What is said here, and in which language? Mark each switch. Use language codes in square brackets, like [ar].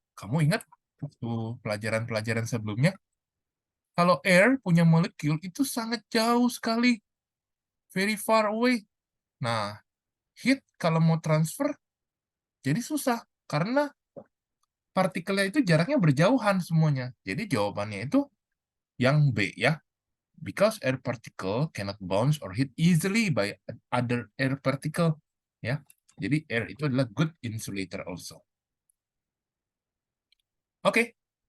[id] Kamu ingat waktu pelajaran-pelajaran sebelumnya? Kalau air punya molekul itu sangat jauh sekali. [en] Very far away. [id] Nah, heat kalau mau transfer jadi susah. Karena partikelnya itu jaraknya berjauhan semuanya. Jadi jawabannya itu yang B ya. [en] Because air particle cannot bounce or hit easily by other air particle. [id] Ya, jadi air itu adalah [en] good insulator also. [id] Oke,